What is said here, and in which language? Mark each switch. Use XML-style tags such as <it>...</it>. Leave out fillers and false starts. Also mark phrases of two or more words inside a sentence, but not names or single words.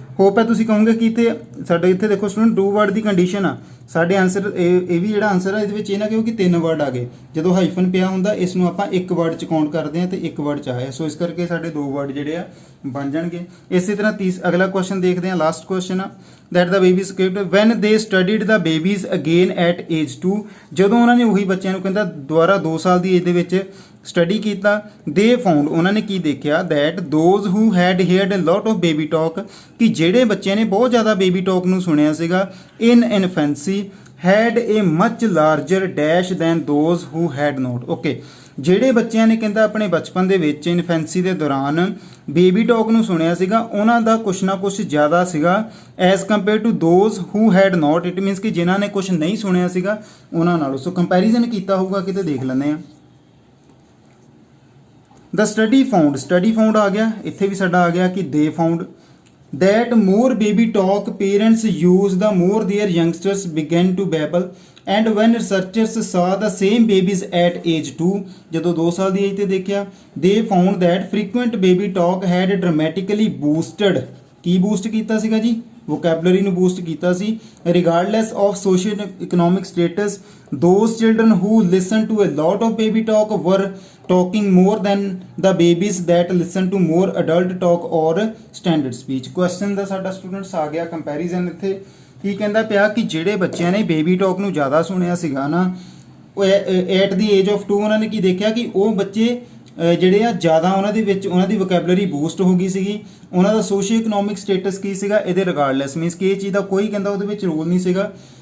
<pa>ਹੋਪ ਹੈ ਤੁਸੀਂ ਕਹੋਗੇ ਕਿ ਤੇ ਸਾਡੇ ਇੱਥੇ ਦੇਖੋ ਸਟੂਡੈਂਟ ਡੂ ਵਰਡ ਦੀ ਕੰਡੀਸ਼ਨ ਆ ਸਾਡੇ ਆਂਸਰ, ਇਹ ਵੀ ਜਿਹੜਾ ਆਂਸਰ ਆ ਇਹਦੇ ਵਿੱਚ ਇਹ ਨਾ ਕਿਉਂਕਿ 3 ਵਰਡ ਆ ਗਏ, ਜਦੋਂ ਹਾਈਫਨ ਪਿਆ ਹੁੰਦਾ ਇਸ ਨੂੰ ਆਪਾਂ 1 ਵਰਡ ਚ ਕਾਊਂਟ ਕਰਦੇ ਹਾਂ ਤੇ 1 ਵਰਡ ਚ ਆਇਆ। ਸੋ ਇਸ ਕਰਕੇ ਸਾਡੇ 2 ਵਰਡ ਜਿਹੜੇ ਆ ਬਣ ਜਾਣਗੇ। ਇਸੇ ਤਰ੍ਹਾਂ ਅਗਲਾ ਕੁਐਸਚਨ ਦੇਖਦੇ ਹਾਂ, ਲਾਸਟ ਕੁਐਸਚਨ ਆ</pa> <en>that the babies kept when they studied the babies again at age 2,</en> <pa>ਜਦੋਂ ਉਹਨਾਂ ਨੇ ਉਹੀ ਬੱਚਿਆਂ ਨੂੰ ਕਹਿੰਦਾ ਦੁਬਾਰਾ 2 ਸਾਲ ਦੀ ਏਜ ਦੇ ਵਿੱਚ ਸਟੱਡੀ ਕੀਤਾ,</pa> <en>they found</en> <pa>ਉਹਨਾਂ ਨੇ ਕੀ ਦੇਖਿਆ</pa> <en>that those who had heard a lot of baby talk,</en> <pa>ਕਿ ਜਿਹੜੇ ਬੱਚਿਆਂ ਨੇ ਬਹੁਤ ਜ਼ਿਆਦਾ ਬੇਬੀ ਟਾਕ ਨੂੰ ਸੁਣਿਆ ਸੀਗਾ</pa> <en>in infancy had a much larger dash than those who had not,</en> <pa>okay ਜਿਹੜੇ ਬੱਚਿਆਂ ਨੇ ਕਹਿੰਦਾ ਆਪਣੇ ਬਚਪਨ ਦੇ ਵਿੱਚ ਇਨਫੈਂਸੀ ਦੇ ਦੌਰਾਨ</pa> <en>baby talk</en> <pa>ਨੂੰ ਸੁਣਿਆ ਸੀਗਾ ਉਹਨਾਂ ਦਾ ਕੁਛ ਨਾ ਕੁਛ ਜ਼ਿਆਦਾ ਸੀਗਾ</pa> <en>as compare to those who had not, it means</en> <pa>ਕਿ ਜਿਨ੍ਹਾਂ ਨੇ ਕੁਛ ਨਹੀਂ ਸੁਣਿਆ ਸੀਗਾ ਉਹਨਾਂ ਨਾਲੋਂ। ਸੋ ਕੰਪੈਰੀਜ਼ਨ ਕੀਤਾ ਹੋਊਗਾ ਕਿਤੇ, ਦੇਖ ਲੈਂਦੇ ਹਾਂ।</pa> <en>the study found</en> <pa>ਆ ਗਿਆ, ਇੱਥੇ ਵੀ ਸਾਡਾ ਆ ਗਿਆ ਕਿ</pa> <en>they found that more baby talk parents use the more their youngsters begin to babble, and when researchers saw the same babies at age 2,</en> <pa>ਜਦੋਂ 2 ਸਾਲ ਦੀ ਏਜ ਤੇ ਦੇਖਿਆ,</pa> <en>they found that frequent baby talk had dramatically boosted,</en> <pa>ਕੀ ਬੂਸਟ ਕੀਤਾ ਸੀਗਾ ਜੀ? ਵੋਕੈਬਲਰੀ ਨੂੰ ਬੂਸਟ ਕੀਤਾ ਸੀ।</pa> <en>regardless of social economic status, those children who listen to a lot of baby talk were talking more than the babies that listen to more adult talk or standard speech।</en> <pa>ਕੁਐਸਚਨ ਦਾ ਸਾਡਾ ਸਟੂਡੈਂਟਸ ਆ ਗਿਆ ਕੰਪੈਰੀਜ਼ਨ। ਇੱਥੇ ਕੀ ਕਹਿੰਦਾ ਪਿਆ ਕਿ ਜਿਹੜੇ ਬੱਚਿਆਂ ਨੇ</pa> <en>baby talk</en> <pa>ਨੂੰ ਜ਼ਿਆਦਾ ਸੁਣਿਆ ਸੀਗਾ ਨਾ, ਉਹ</pa> <en>at the age of</en> <pa>2 ਉਹਨਾਂ ਨੇ ਕੀ ਦੇਖਿਆ ਕਿ ਉਹ ਬੱਚੇ ਜਿਹੜੇ ਆ ਜ਼ਿਆਦਾ ਉਹਨਾਂ ਦੇ ਵਿੱਚ ਉਹਨਾਂ ਦੀ ਵੋਕੈਬਲਰੀ ਬੂਸਟ ਹੋ ਗਈ ਸੀਗੀ। ਉਹਨਾਂ ਦਾ</pa> <en>socio economic status</en> <pa>ਕੀ ਸੀਗਾ ਇਹਦੇ ਰਿਗਾਰਡਲੈਸ, ਮੀਨਸ ਕਿ ਇਹ ਚੀਜ਼ ਦਾ ਕੋਈ ਕਹਿੰਦਾ ਉਹਦੇ ਵਿੱਚ ਰੋਲ ਨਹੀਂ ਸੀਗਾ।</pa>